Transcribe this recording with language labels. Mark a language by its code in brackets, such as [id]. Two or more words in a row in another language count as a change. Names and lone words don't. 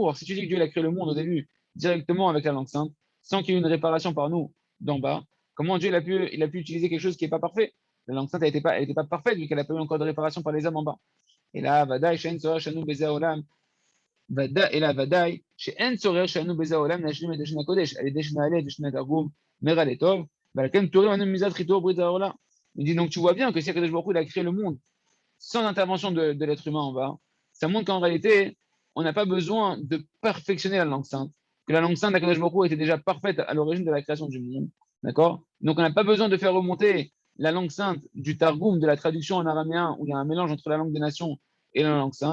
[fr] Alors, si tu dis que Dieu il a créé le monde au début directement avec la langue sainte, sans qu'il y ait une réparation par nous d'en bas, comment Dieu il a pu utiliser quelque chose qui n'est pas parfait? La langue sainte, elle n'était pas parfaite, vu qu'elle n'a pas eu encore de réparation par les hommes en bas. Et là, Vadaï, Shen Sorah, Shanu, Beza Olam, et là, Vadaï, Shen Sorah, Shanu, Beza Olam, Nashlim et Deshna Kodesh, elle est Deshna Ale, Deshna Targum, Mera Letov, Balkem Tourim, Anum Mizat, Rito, Brita Ola. Il dit donc, tu vois bien que si [he] הקדוש ברוך הוא, [fr] il a créé le monde sans intervention de l'être humain en bas, ça montre qu'en réalité, on n'a pas besoin de perfectionner la langue sainte, que la langue sainte d' [he] הקדוש ברוך הוא [fr] était déjà parfaite à l'origine de la création du monde. D'accord? Donc, on n'a pas besoin de faire remonter la langue sainte du Targum, de la traduction en araméen, où il y a un mélange entre la langue des nations et la langue sainte.